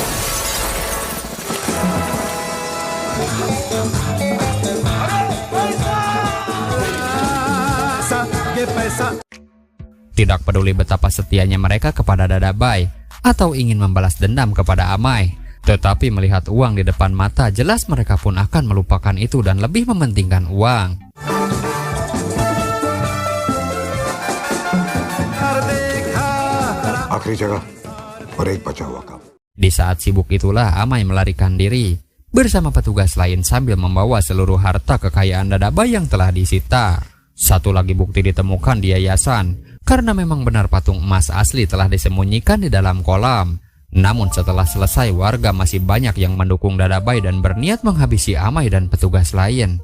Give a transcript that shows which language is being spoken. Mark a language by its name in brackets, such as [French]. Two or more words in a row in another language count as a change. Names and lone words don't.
[Indonesian] Tidak peduli betapa setianya mereka kepada Dadabhai atau ingin membalas dendam kepada Amai, tetapi melihat uang di depan mata, jelas mereka pun akan melupakan itu dan lebih mementingkan uang. [Hindi] आखिरी जगह और एक बचा हुआ काम। [Indonesian] Di saat sibuk itulah Amai melarikan diri bersama petugas lain sambil membawa seluruh harta kekayaan Dadabhai yang telah disita. Satu lagi bukti ditemukan di yayasan karena memang benar patung emas asli telah disembunyikan di dalam kolam. Namun setelah selesai, warga masih banyak yang mendukung Dadabhai dan berniat menghabisi Amai dan petugas lain.